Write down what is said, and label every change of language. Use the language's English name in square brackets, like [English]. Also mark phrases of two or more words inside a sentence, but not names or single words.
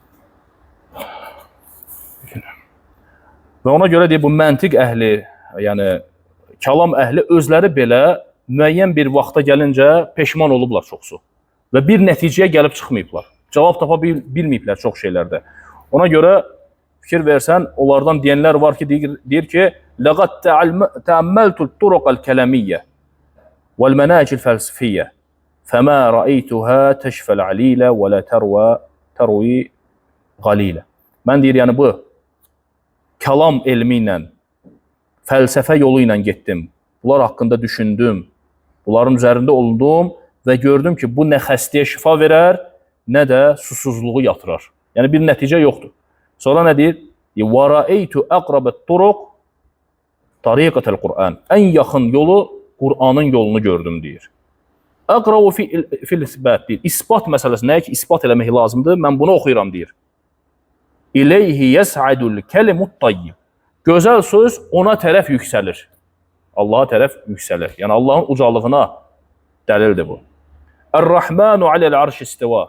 [Azerbaijani] Və ona görə deyir, bu məntiq əhli, yəni kəlam əhli özləri belə müəyyən bir vaxta gəlincə peşman olublar çoxsu və bir nəticəyə gəlib çıxmayıblar. Cavab tapa bilməyiblər çox şeylərdə. Ona görə fikir versən, onlardan deyənlər var ki, deyir ki, [Arabic] لَقَدْ تَعَمَّلْتُ الطُّرُقَ الْكَلَمِيَّةِ وَالْمَنَاهِجِ الْفَلْسَفِيَّةِ فَمَا رَأَيْتُهَا تَشْفَ الْعَلِيلَ وَلَا تَرْوِي غَلِيلَ. [Azerbaijani] Mən deyir, yəni bu kəlam elmi ilə, fəlsəfə yolu ilə getdim. Bunlar haqqında düşündüm, bunların üzərində olundum və gördüm ki, bu nə xəstəyə şifa verər, nə də susuzluğu yatırar. Yəni bir nəticə yoxdur. Sonra nə deyir? [Arabic] وَرَأَيْتُ أَقْرَبَ الطُّرُقِ طَرِيقَةَ الْقُرْآنِ. [Azerbaijani] Ən yaxın yolu Qur'anın yolunu gördüm, deyir. [Arabic] أَقْرَبُ فِي الْإِسْبَاتِ deyir. [Azerbaijani] İsbat məsələsi nəyə ki, isbat eləmək lazımdır, mən bunu oxuyuram, deyir. [Arabic] إليه يصعد الكلم الطيب. [Azerbaijani] Gözəl söz ona tərəf yüksəlir. Allaha tərəf yüksəlir. Yəni Allahın ucalığına dəlildir bu. [Arabic] الرحمن على العرش استوى.